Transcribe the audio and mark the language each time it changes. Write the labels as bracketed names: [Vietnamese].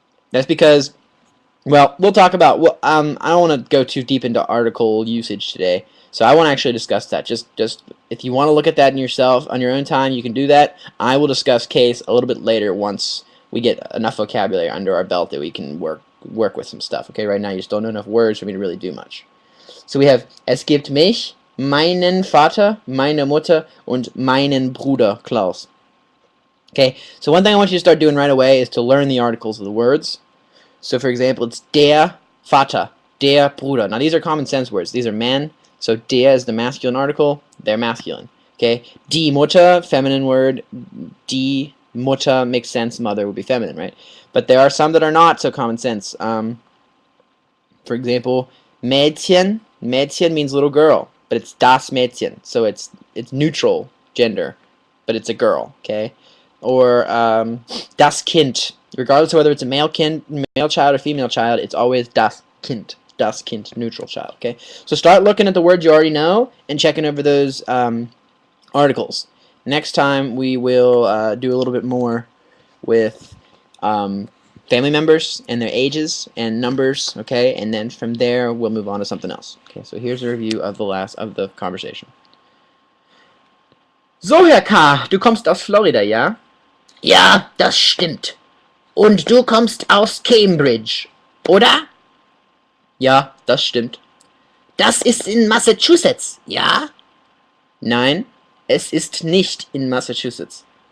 [English] That's because, well, we'll talk about, I don't want to go too deep into article usage today. So I want to actually discuss that. Just if you want to look at that in yourself on your own time, you can do that. I will discuss case a little bit later once we get enough vocabulary under our belt that we can work with some stuff. Okay, right now you just don't know enough words for me to really do much. So we have [German] es gibt mich, meinen Vater, meine Mutter und meinen Bruder Klaus. [English] Okay, so one thing I want you to start doing right away is to learn the articles of the words. So for example, it's der Vater, der Bruder. Now these are common sense words. These are men. So der is the masculine article, they're masculine. Okay, die Mutter, feminine word. Die Mutter makes sense, mother would be feminine, right? But there are some that are not so common sense. For example, Mädchen. Mädchen means little girl, but it's das Mädchen, so it's neutral gender, but it's a girl. Okay, or das Kind. Regardless of whether it's a male child or female child, it's always das Kind. Das Kind, neutral child. Okay, so start looking at the words you already know and checking over those articles. next time we will do a little bit more with family members and their ages and numbers, okay? And then from there we'll move on to something else. Okay, so here's a review of the conversation. [German] So, Herr K., du kommst aus Florida, ja? Ja, das stimmt. Und du kommst aus Cambridge, oder? Ja, das stimmt. Das ist in Massachusetts, ja? Nein, es ist nicht in Massachusetts.